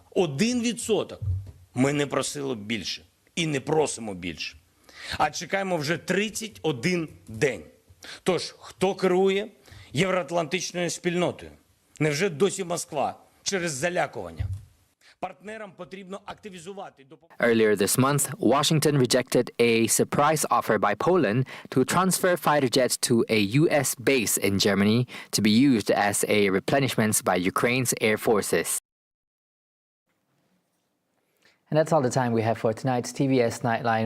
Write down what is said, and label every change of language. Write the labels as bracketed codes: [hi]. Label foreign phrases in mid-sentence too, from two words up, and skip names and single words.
[uk] 1%. Ми не просили більше. І не просимо більше. А чекаємо вже 31 день. Тож, хто керує євроатлантичною спільнотою? Невже досі Москва через залякування? Партнерам потрібно активізувати допомогу. [en] Earlier this month, Washington rejected a surprise offer by Poland to transfer fighter jets to a U.S. base in Germany to be used as a replenishment by Ukraine's air forces. And that's all the time we have for tonight's TVS Nightline.